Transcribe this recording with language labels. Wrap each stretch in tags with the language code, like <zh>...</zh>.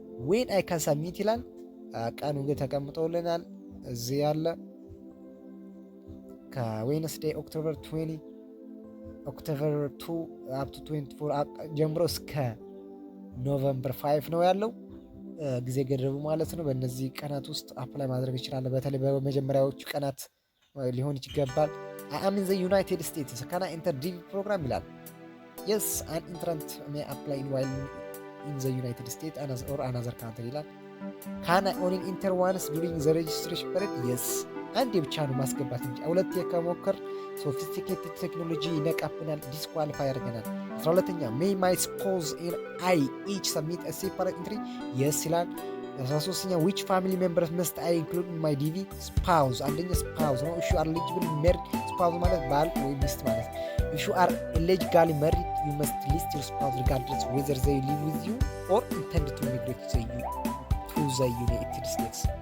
<am>ዌን አይ ካን ሰብሚት ይላል። ቀኑ ግን ተቀምጦልናል እዚህ ያለ ከዌንስዴይ ኦክቶበር 20 ኦክቶበር 2 አፕ ቱ 24 ጀምሮ እስከ ኖቨምበር 5 ነው ያለው ጊዜ ገደቡ ማለት ነው። በእነዚህ ቀናት ውስጥ አፕላይ ማድረግ ይችላል። በተለይ በመጀመሪያዎቹ ቀናት ሊሆን ይገባል።</am> <en>I am in the United States. Can I enter DV program ይላል። Yes, an entrant may apply while in the United States or another country ይላል። Can I only enter once during the registration period? Yes.</en> <am>አንዴ ብቻ ነው ማስገባት እንጂ ሁለቴ ከሞከር ሶፊስቲኬትድ ቴክኖሎጂ ይነቃብናል፣ ዲስኳሊፋይ ያደርገናል። 12ኛ</am> <en>may my spouse and I each submit a separate entry? Yes</en> <am>ይላል። 13ኛ</am> <en>which family members must I include in my DV? spouse</en> <am>አንደኛ</am> <en>spouse</en> <am>ነው።</am> <en>if you are legally married spouse</en> <am>ማለት ባል ወይ ሚስት ማለት ነው።</am> <en>if you are illegally married you must list your spouse regardless whether they live with you or intend to migrate to the United States.</en>